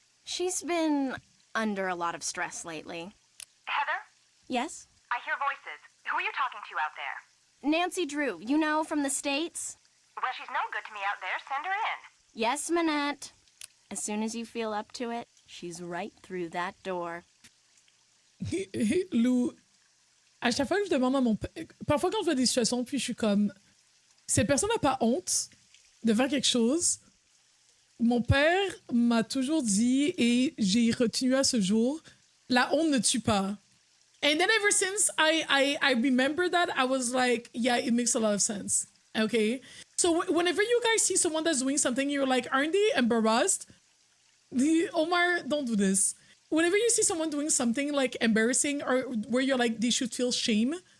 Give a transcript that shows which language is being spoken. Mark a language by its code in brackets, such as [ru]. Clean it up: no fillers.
[en] She's been under a lot of stress lately. Heather, Yes? I hear voices. Who are you talking to out there? Nancy Drew, you know, from the States? Well, she's no good to me out there. Send her in. Yes, Manette. As soon as you feel up to it, she's right through that door. [fr] Lou, à chaque fois que je demande à mon père, parfois quand je vois des situations, puis je suis comme, cette personne n'a pas honte de faire quelque chose. Mon père m'a toujours dit, et j'ai retenu à ce jour, la honte ne tue pas. [en] And then ever since I remember that, I was like, yeah, it makes a lot of sense. Okay? So whenever you guys see someone that's doing something, you're like, aren't they embarrassed? Omar, don't do this. Whenever you see someone doing something like embarrassing or where you're like, they should feel shame.